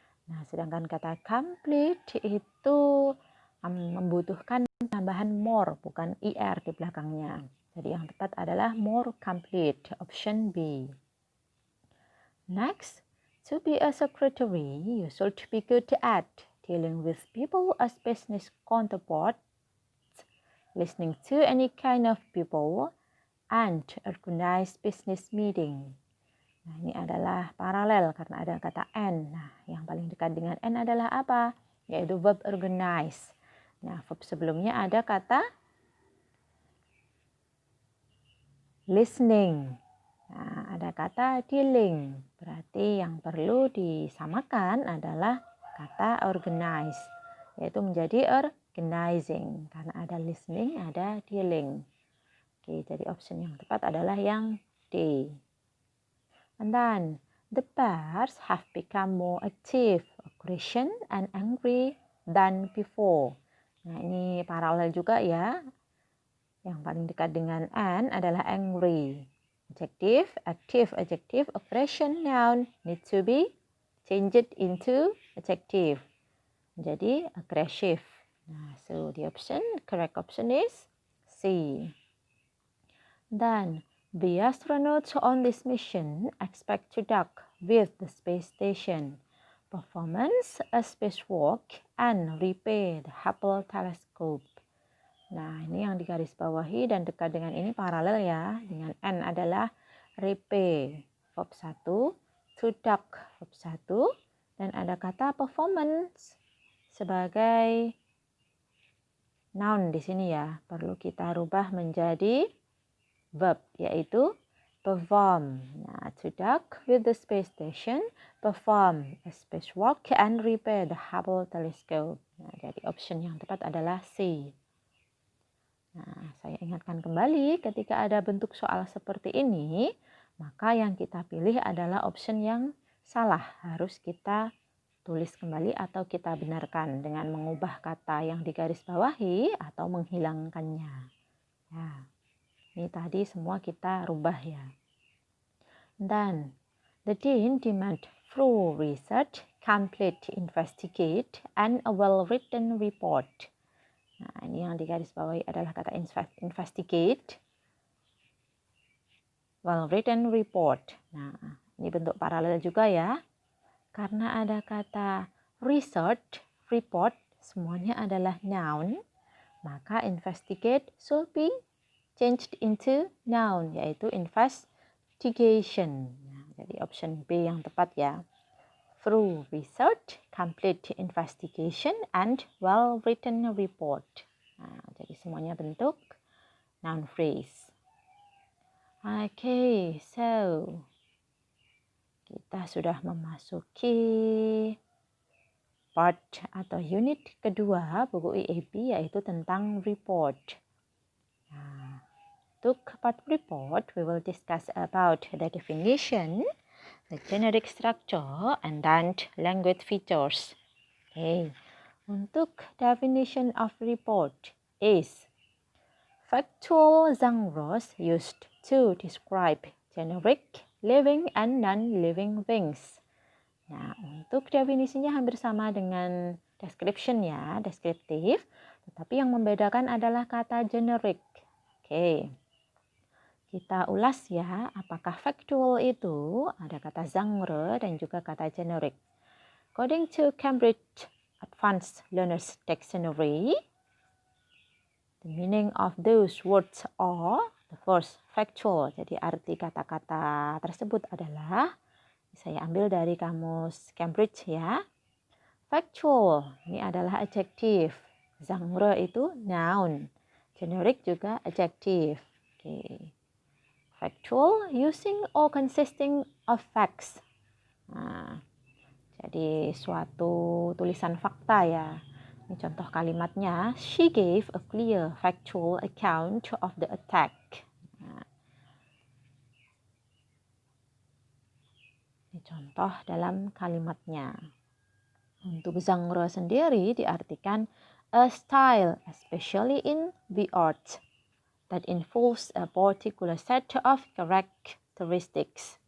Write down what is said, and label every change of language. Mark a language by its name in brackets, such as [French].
[Indonesian] Nah, sedangkan kata complete itu membutuhkan tambahan more, bukan er di belakangnya. Jadi yang tepat adalah more complete, option B. [English] Next, to be a secretary, you should be good at dealing with people as business counterparts, listening to any kind of people, and organize business meeting. [Indonesian] Nah, ini adalah paralel karena ada kata and. Nah, yang paling dekat dengan and adalah apa? Yaitu verb organize. Nah, verb sebelumnya ada kata listening. Nah, ada kata dealing. Berarti yang perlu disamakan adalah kata organize, yaitu menjadi recognizing. Karena ada listening, ada dealing. Oke, jadi option yang tepat adalah yang D. [English] And then, the bears have become more active, aggression, and angry than before. [Indonesian] Nah, ini paralel juga ya. Yang paling dekat dengan and adalah angry. [English] Adjective, active, adjective, aggression, noun, need to be changed into adjective. [Indonesian] Jadi aggressive. Nah, [English] so the correct option is C. Then, the astronauts on this mission expect to dock with the space station, performance a spacewalk, and repair the Hubble telescope. [Indonesian] Nah, ini yang digarisbawahi dan dekat dengan ini paralel ya. Dengan N adalah repair, verb 1, to dock, verb 1, dan ada kata performance sebagai noun di sini ya. Perlu kita rubah menjadi verb, yaitu perform. [English] Nah, to dock with the space station, perform a spacewalk, and repair the Hubble telescope. [Indonesian] Nah, jadi option yang tepat adalah C. Nah, saya ingatkan kembali ketika ada bentuk soal seperti ini, maka yang kita pilih adalah option yang salah. Harus kita tulis kembali atau kita benarkan dengan mengubah kata yang digarisbawahi atau menghilangkannya. Ya, ini tadi semua kita rubah ya. [English] Dan the Dean demand thorough research, complete investigate, and a well-written report. [Indonesian] Nah, ini yang digarisbawahi adalah kata investigate, well-written report. Nah, ini bentuk paralel juga ya. Karena ada kata research, report, semuanya adalah noun, maka investigate [English] should be changed into noun, [Indonesian] yaitu investigation. Nah, jadi option B yang tepat ya. [English] Through research, complete investigation, and well-written report. [Indonesian] Nah, jadi semuanya bentuk noun phrase. Okay, so kita sudah memasuki part atau unit kedua buku IAB, yaitu tentang report. Nah, untuk part report, [English] we will discuss about the definition, the generic structure, and then language features. Okay. [Indonesian] Untuk [English] definition of report is factual genres used to describe generic, living, and non-living things. [Indonesian] Nah, untuk definisinya hampir sama dengan description ya, deskriptif, tetapi yang membedakan adalah kata generic. Oke. Kita ulas ya, apakah factual itu ada kata genre dan juga kata generic. [English] According to Cambridge Advanced Learners Dictionary, the meaning of those words are the first factual. [Indonesian] Jadi arti kata-kata tersebut adalah, saya ambil dari kamus Cambridge ya. Factual ini adalah adjektif. Genre itu noun. Generic juga adjektif. Oke. [English] Factual using or consisting of facts. [Indonesian] Nah, jadi suatu tulisan fakta ya. Ini contoh kalimatnya. [English] She gave a clear factual account of the attack. [Indonesian] Nah, ini contoh dalam kalimatnya. Untuk genre sendiri diartikan [English] a style, especially in the arts, that involves a particular set of characteristics.